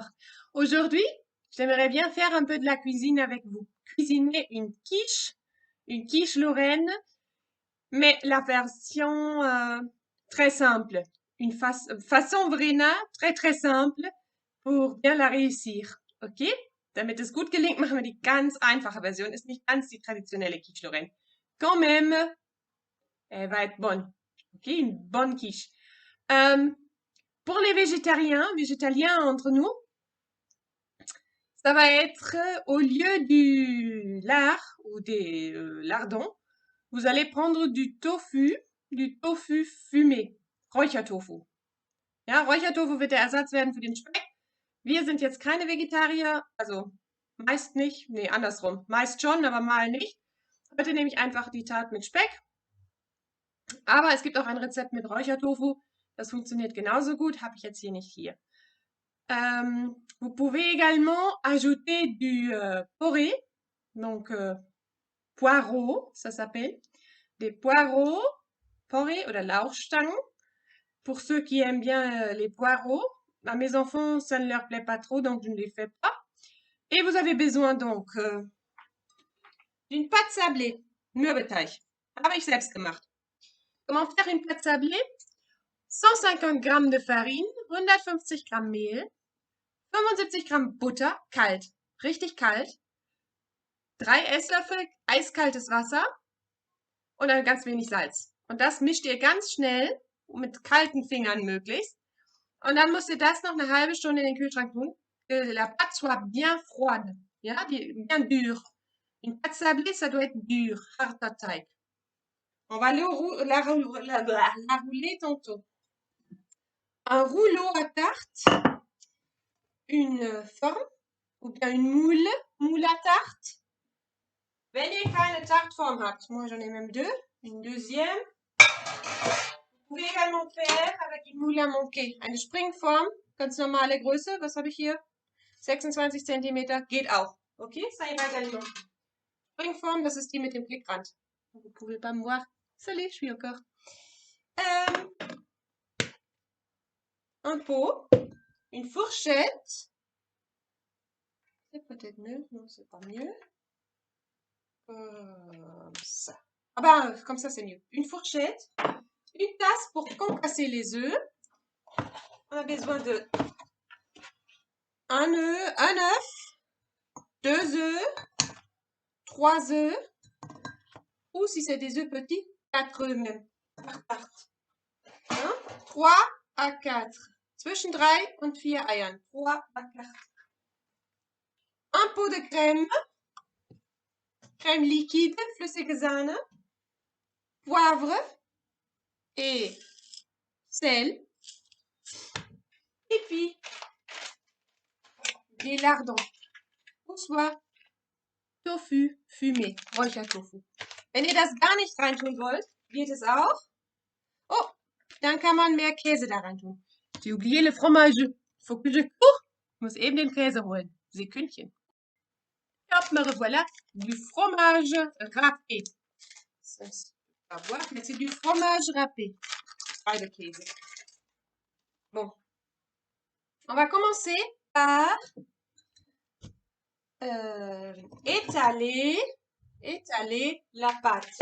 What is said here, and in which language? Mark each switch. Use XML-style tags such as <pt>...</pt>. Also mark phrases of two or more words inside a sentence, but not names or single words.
<fr>Aujourd'hui, j'aimerais bien faire un peu de la cuisine avec vous. Cuisiner une quiche lorraine, mais la version très simple. Façon Vrena, très simple, pour bien la réussir. Okay?</fr> <de>Damit es gut gelingt, machen wir die ganz einfache Version. Ist nicht ganz die</de> <fr>traditionnelle quiche Lorraine. Quand même, elle va être bonne. Ok, une bonne quiche. Euh, pour les végétaliens entre nous, ça va être au lieu du lard ou des lardons, vous allez prendre du tofu fumé,</fr> <de>Räuchertofu. Ja, Räuchertofu wird der Ersatz werden für den Speck. Wir sind jetzt keine Vegetarier, also meist nicht, nee, andersrum. Meist schon, aber mal nicht. Heute nehme ich einfach die Tat mit Speck. Aber es gibt auch ein Rezept mit Räuchertofu. Das funktioniert genauso gut, habe ich jetzt hier nicht hier.</de> <fr>Vous pouvez également ajouter du porree, donc poireaux, ça s'appelle. Des poireaux,</fr> <de>porree oder Lauchstangen.</de> <fr>Pour ceux qui aiment bien les poireaux, à mes enfants, ça ne leur plaît pas trop, donc je ne les fais pas. Et vous avez besoin donc d'une pâte sablée,</fr> <de>Mürbeteig. Habe ich selbst gemacht.</de> <fr>Comment faire une pâte sablée?</fr> <de>150 Gramm</de> <fr>de farine,</fr> <de>150 Gramm Mehl, 75 Gramm Butter, kalt, richtig kalt, 3 Esslöffel eiskaltes Wasser und dann ganz wenig Salz. Und das mischt ihr ganz schnell, mit kalten Fingern möglichst. Und dann müsst ihr das noch eine halbe Stunde in den Kühlschrank tun.</de> <fr>Que la pâte soit bien froide, ja, bien dure. Une pâte sablée, ça doit être dur,</fr> <de>harter Teig.</de> <fr>On va la rouler tantôt. Un rouleau à tarte, une forme ou bien une moule à tarte.</fr> <de>Wenn ihr keine Tartform habt,</de> <fr>moi j'en ai même deux, une deuxième. Vous pouvez également faire avec une moule à manquer.</fr> <de>Eine Springform, ganz normale Größe, was habe ich hier? 26 cm, geht auch.</de> <fr>Ok, ça ira également.</fr> <de>Springform, das ist die mit dem Klickrand.</de> <fr>Vous pouvez pas me voir. Salut, je suis encore. Un pot, une fourchette. C'est peut-être mieux, non, c'est pas mieux. Comme ça. Ah bah, comme ça, c'est mieux. Une fourchette, une tasse pour concasser les œufs. On a besoin de un œuf, 2 œufs, 3 œufs, ou si c'est des œufs petits, 4 œufs même, par tarte. 3 à 4.</fr> <de>Zwischen 3 und 4 Eiern. 3 à 4.</de> <fr>Un pot de crème. Crème liquide,</fr> <de>flüssige Sahne.</de> <fr>Poivre et sel. Et puis, des lardons. Ou soit Tofu fumé,</fr> <de>Räuchertofu. Wenn ihr das gar nicht reintun wollt, geht es auch. Oh, dann kann man mehr Käse da reintun.</de> <fr>J'ai oublié le fromage. Faut que je cours.</fr> <de>Ich muss eben den Käse holen. Sekündchen.</de> <fr>Hop, me revoilà. Du fromage râpé. Ça, c'est pas voir, mais c'est du fromage râpé. Pas de Käse. Bon. On va commencer par étaler la pâte.</fr>